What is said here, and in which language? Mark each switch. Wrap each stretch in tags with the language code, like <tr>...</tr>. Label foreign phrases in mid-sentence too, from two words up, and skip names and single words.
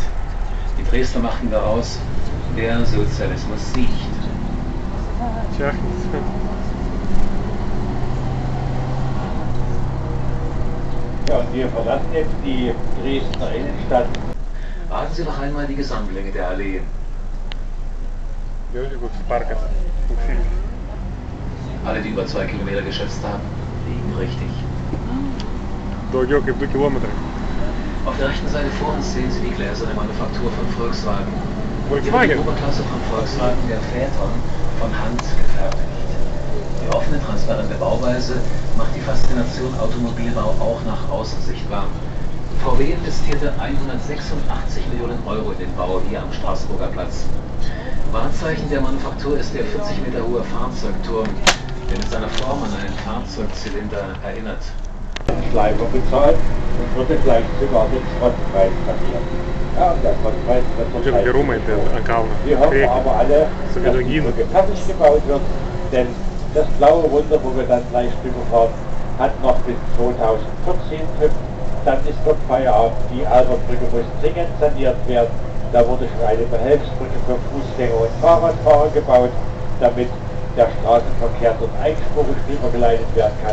<de>Die Dresdner machten daraus: Der Sozialismus siegt. Tja. Ja, und wir verlassen jetzt die Dresdner Innenstadt. Raten Sie noch einmal die Gesamtlänge der Allee.</de> <lt>Jaučiu koks parkas.</lt> <de>Alle, die über 2 Kilometer geschätzt haben, liegen richtig.</de> <lt>Daugiau kaip 2 Kilometrai.</lt> <de>Auf der rechten Seite vor uns sehen Sie die gläserne Manufaktur von Volkswagen. Hier wird die Volkswagen. Oberklasse von Volkswagen der Phaeton von Hand gefertigt. Die offene, transparente Bauweise macht die Faszination Automobilbau auch nach außen sichtbar. VW investierte 186 Millionen Euro in den Bau hier am Straßburger Platz. Wahrzeichen der Manufaktur ist der 40 Meter hohe Fahrzeugturm, der mit seiner Form an einen Fahrzeugzylinder erinnert. Schleifer bezahlt und wurde gleich sogar den Schrottpreis kassiert. Ja, und der Schrottpreis wird</de> <lt>Čia gerumai, tai ant kalno.</lt> <de>Wir hoffen aber alle,</de> <lt>Su</lt> <de>dass die</de> <lt>vynuogynu.</lt> <de>Brücke fertig gebaut wird Denn das blaue Wunder, wo wir dann gleich drüber fahren, hat noch bis 2014 TÜV. Dann ist dort Feierabend. Die Albertbrücke muss dringend saniert werden. Da wurde schon eine Behelfsbrücke für Fußgänger und Fahrradfahrer gebaut, damit der Straßenverkehr dort einspurig rübergeleitet werden kann.</de>